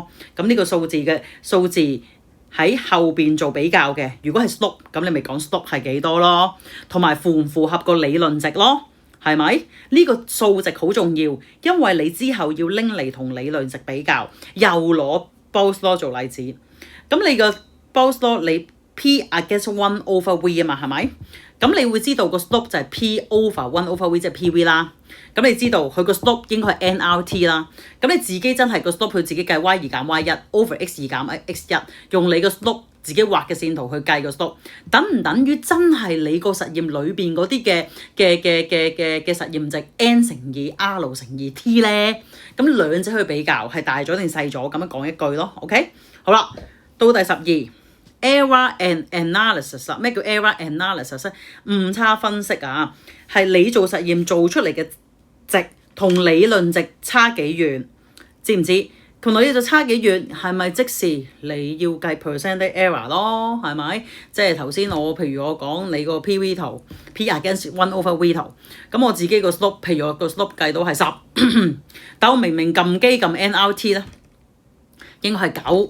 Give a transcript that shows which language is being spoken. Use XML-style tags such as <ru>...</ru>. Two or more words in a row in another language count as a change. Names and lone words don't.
<yue>咁呢個數字喺後邊做比較嘅。如果係 slope， 咁你咪講 slope 係幾多咯？同埋符唔符合個理論值咯？係咪？呢個數值好重要，因為你之後要拎嚟同理論值比較，又攞 Boyle's law 做例子。咁你個 Boyle's law 你</yue> <en>P against 1/V</en> <yue>啊嘛，係咪？咁你會知道個 slope 就係</yue> <en>P over 1/V</en> <yue>即係 PV 啦。咁你知道佢個 slope 應該係 NRT 啦。咁你自己真係個 slope 佢自己計 y2 減 y1 over x2 減 x1，用你個 slope 自己畫嘅線圖去計個 slope，等唔等於真係你個實驗裏邊嗰啲嘅實驗值 n 乘以 r 乘以 t 咧？咁兩者去比較係大咗定細咗？咁樣講一句咯。OK， 好啦，到第12</yue> <en>error and analysis</en> <yue>啦。咩叫</yue> <en>error analysis</en> <yue>咧？誤差分析啊，係你做實驗做出嚟嘅值同理論值差幾遠，知唔知？同理論值差幾遠，係咪即時你要計</yue> <en>percentage error</en> <yue>咯？係咪？即係頭先譬如我講你個 PV 圖</yue> <en>P against 1/V</en> <yue>圖，咁我自己個 slope， 譬如我個 slope 計到係10，但我明明撳機撳 NRT 咧，應該係9。</yue>